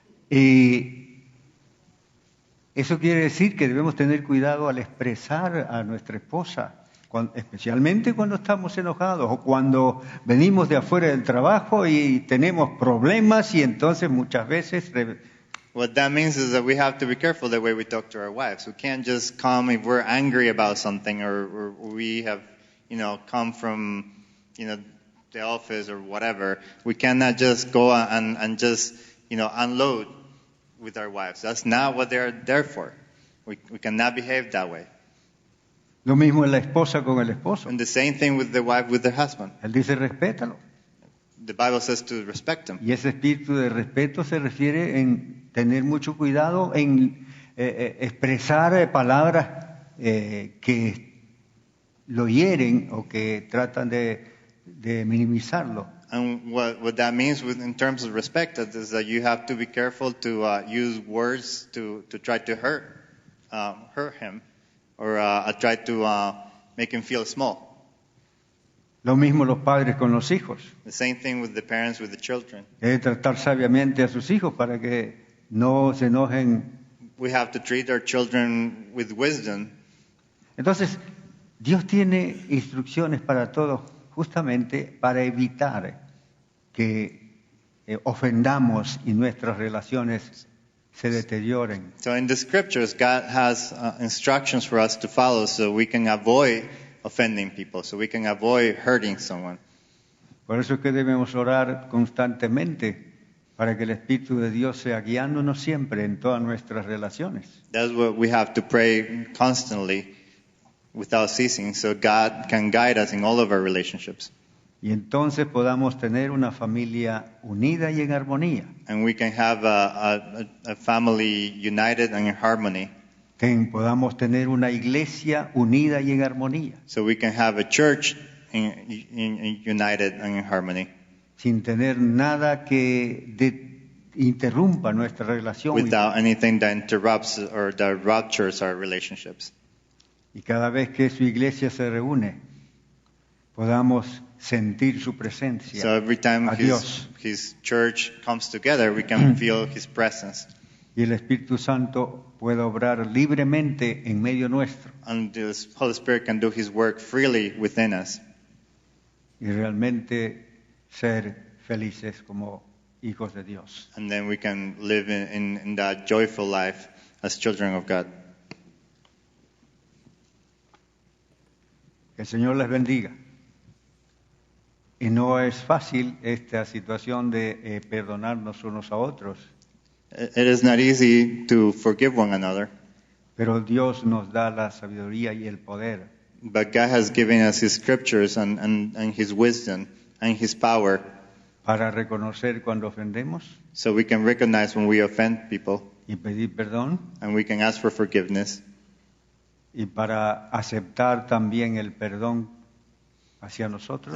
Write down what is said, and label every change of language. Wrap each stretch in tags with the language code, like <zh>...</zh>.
<es>Y eso quiere decir que debemos tener cuidado al expresar a nuestra esposa, especialmente cuando estamos enojados o cuando venimos de afuera del trabajo y tenemos problemas y entonces muchas veces</es> <en>What that means is that we have to be careful the way we talk to our wives. We can't just come if we're angry about something or we have, come from, the office or whatever. We cannot just go and just, unload with our wives. That's not what they're there for. We cannot behave that way.</en> <es>Lo mismo es la esposa con el esposo.</es> <en>And the same thing with the wife with the husband.</en> <es>Él dice respétalo.</es> <en>The Bible says to respect him.</en> <es>Y ese espíritu de respeto se refiere en tener mucho cuidado en expresar palabras que lo hieren o que tratan de minimizarlo.</es> <en>And what that means in terms of respect is that you have to be careful to use words to try to hurt him or try to make him feel small.</en> <es>Lo mismo los padres con los hijos.</es> <en>The same thing with the parents with the children.</en> <es>Debe tratar sabiamente a sus hijos para que no se enojen.</es> <en>We have to treat our children with wisdom.</en> <es>Entonces, Dios tiene instrucciones para todos justamente para evitar que ofendamos y nuestras relaciones se deterioren.</es> <en>So in the scriptures, God has instructions for us to follow so we can avoid offending people, so we can avoid hurting someone.</en> <es>Por eso es que debemos orar constantemente para que el Espíritu de Dios sea guiándonos siempre en todas nuestras relaciones.</es> <en>That's what we have to pray constantly without ceasing, so God can guide us in all of our relationships.</en> <es>Y entonces podamos tener una familia unida y en armonía.</es> <en>And we can have a family united and in harmony.</en> <es>Que podamos tener una iglesia unida y en armonía.</es> <en>So we can have a church in united and in harmony.</en> <es>Sin tener nada que interrumpa nuestra relación.</es> <en>Without anything that interrupts or that ruptures our relationships.</en> <es>Y cada vez que su iglesia se reúne, podamos sentir su presencia.</es> <en>So every time his church comes together, we can feel his presence.</en> <es>Y el Espíritu Santo puede obrar libremente en medio nuestro.</es> <en>And the Holy Spirit can do his work freely within us.</en> <es>Y realmente ser felices como hijos de Dios.</es> <en>And then we can live in that joyful life as children of God.</en> <es>Que el Señor les bendiga. Y no es fácil esta situación de perdonarnos unos a otros.</es> <en>It is not easy to forgive one another.</en> <es>Pero Dios nos da la sabiduría y el poder.</es> <en>But God has given us his scriptures and his wisdom and his power.</en> <es>Para reconocer cuando ofendemos.</es> <en>So we can recognize when we offend people.</en> <es>Y pedir perdón.</es> <en>And we can ask for forgiveness.</en> <es>Y para aceptar también el perdón hacia nosotros.</es>